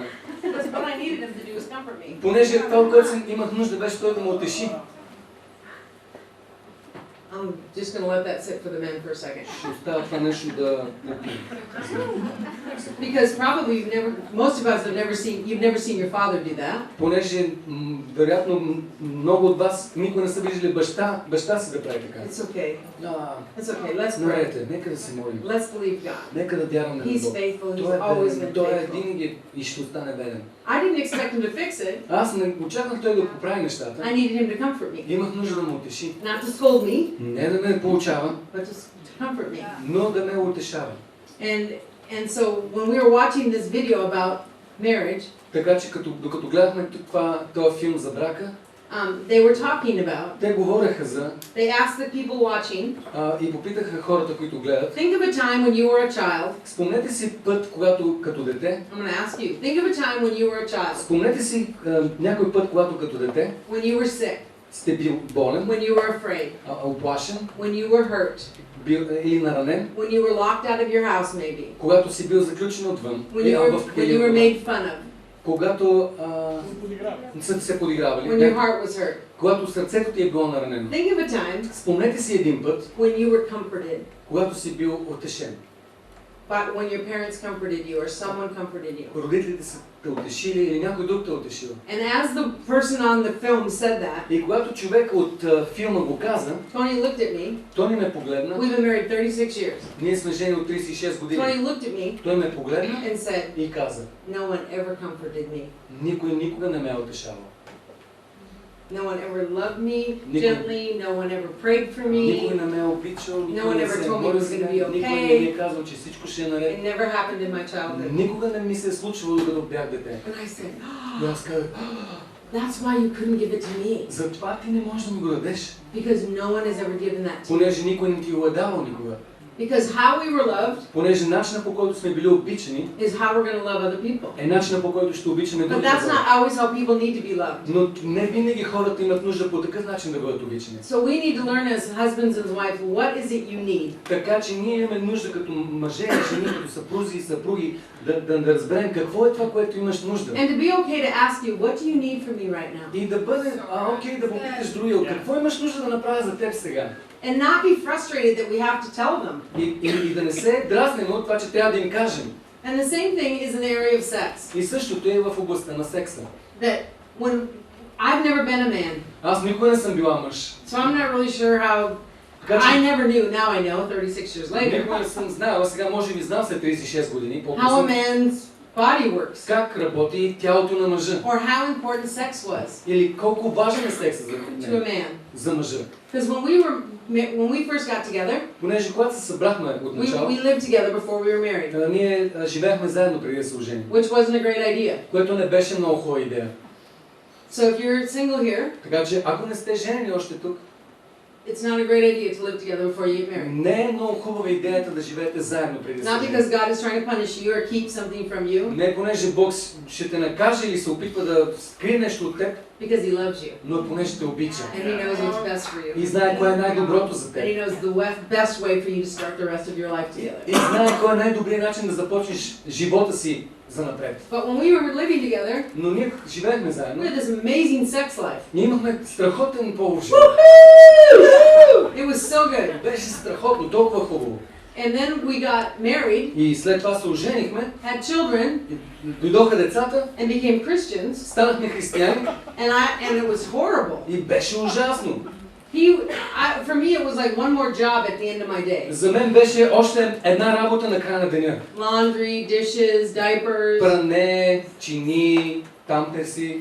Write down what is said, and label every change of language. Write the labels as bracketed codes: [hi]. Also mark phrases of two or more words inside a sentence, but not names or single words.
[en] Because what I needed him to do was comfort me. [bg] Понеже това, от което имах нужда, беше той да ме утеши. [en] I'm just going to let that sit for the men for a second. [bg] Ще оставя това нещо да попим. [en] Because probably most of us have you've never seen your father do that. [bg] Понеже вероятно много от вас никога не са виждали баща си да прави така. [en] It's okay. It's okay. Let's pray. [bg] Нарете, нека да се молим. [en] Let's believe God. [bg] Нека да вярваме на [en] He's [bg] Бог. [en] faithful. [bg] Той [en] He's always [bg] е [en] been [bg] верен. Той е [en] faithful. [bg] винаги и ще остане верен. [en] I didn't expect him to fix it. [bg] Аз не очаквах той да поправи нещата. [en] I needed him to comfort me. [bg] Имах нужда да ме утеши. [en] Not to scold me, [bg] Не да ме поучава, [en] but to comfort me. [bg] но да ме утешава. [en] And so when we were watching this video about marriage, [bg] Така че докато гледахме този филм за брака, [en] they were talking about, [bg] те говореха за [en] they asked the people watching, [bg] и попитаха хората, които гледат. [en] think of a time when you were a child. [bg] Спомнете си път, когато като дете. [en] I'm going to ask you. Think of a time when you were a child. [bg] Спомнете си някой път, когато като дете [en] When you were sick. [bg] сте бил болен, [en] When you were afraid. [bg] оплашен, [en] When you were hurt. [bg] или наранен, [en] When you were locked out of your house maybe. [bg] когато си бил заключен отвън, [en] When you were made fun of. [bg] когато са се подигравали, [en] When your heart was hurt. [bg] когато сърцето ти е било наранено. [en] Think of a time [bg] Спомнете си един път, [en] when you were comforted. [bg] когато си бил утешен. [en] But when your parents comforted you or someone comforted you. [bg] Родителите са те утешили или някой друг те утешил. [en] And as the person on the film said that, [bg] И когато човек от филма го каза, [en] Tony looked at me. [bg] той ме погледна. [en] We've been married 36 years. [bg] Ние сме жени от 36 години. [en] Tony looked at me [bg] Той ме погледна [en] and said, [bg] и каза, [en] no one ever comforted me. [bg] никой никога не ме е утешавал. [en] No one ever loved me [bg] Никой- [en] gently. No one ever prayed for [bg] Никой [en] me. [bg] не ме е обичал, [en] one [bg] никой не [en] ever [bg] се е [en] told me it [bg] молил [en] was [bg] за [en] gonna [bg] мен, [en] be [bg] никой не [en] okay. [bg] ми е казал, че всичко ще е наред. [en] It never happened in my childhood. [bg] Никога не ми се е случвало, докато бях дете. [en] And I said, [bg] И аз казах, [en] that's why you couldn't give it to me. [bg] затова ти не можеш да ми го дадеш, [en] Because no one has ever given that to me. [bg] понеже никой не ти го е давал никога. [en] Because how we were loved [bg] Понеже начинът, по който сме били обичани, [en] is how we're going to love other people. [bg] е начинът, по който ще обичаме [en] But [bg] другите [en] that's [bg] хора. [en] not always how people need to be loved. [bg] Но не винаги хората имат нужда по такъв начин да бъдат обичани. [en] So we need to learn as husbands and wives, what is it you need? [bg] Така че ние имаме нужда като мъже и жени, като съпрузи и съпруги, да разберем какво е това, което имаш нужда. [en] And to be okay to ask you, what do you need from me right now? [bg] И да бъде окей да попиташ другия, какво имаш нужда да направя за теб сега? [en] And not be frustrated that we have to tell them. [bg] И да не се дразнем от това, че трябва да им кажем. [en] And the same thing is in the area of sex. [bg] И същото е в областта на секса. [en] That when I've never been a man, [bg] Аз никога не съм била мъж. [en] so I'm not really sure how. [bg] Така [en] I [bg] че [en] never knew. Now I know, 36 years later, [bg] никога не съм знаела, сега може би знам след 36 години, [en] how a [bg] по-късно, [en] man's body works, [bg] как работи тялото на мъжа. [en] or how important sex was [bg] Или колко важен е секса за [en] to a [bg] него, [en] man. [bg] за мъжа. [en] Because when we first got together, [bg] Понеже когато се събрахме от начало, [en] we lived together before we were married, [bg] ние живеехме заедно преди да се оженим, [en] which wasn't a great idea. [bg] което не беше много хубава идея. [en] So if you're single here, [bg] Така че ако не сте женени още тук, [en] it's not a great idea to live together before you get married. [bg] не е много хубава идеята да живеете заедно преди да [en] Not [bg] се [en] because [bg] жените. [en] God is trying to punish you or keep something from you, [bg] Не понеже Бог ще те накаже или се опитва да скрие нещо от теб, [en] because He loves you [bg] но понеже те обича. [en] and He knows what's best for you. [bg] И знае кое е най-доброто за [en] And [bg] теб. [en] He knows the best way for you to start the rest of your life together. [bg] И знае кой е най-добрият начин да започнеш живота си за напред. [en] But when we were living together, [bg] Но ние живеехме [en] we [bg] заедно. [en] had this amazing sex life. [bg] Ние имахме страхотен полов живот. [en] It was so good. [bg] Беше страхотно, толкова хубаво. [en] And then we got married, [bg] И след това се оженихме, [en] had children, [bg] и дойдоха децата, [en] and became Christians. [bg] станахме християни [en] And it was horrible. [bg] и беше ужасно. [en] For me, it was like one more job at the end of my day. [bg] За мен беше още една работа на края на деня. [en] Laundry, dishes, diapers, [bg] Пране, чини, тамперси,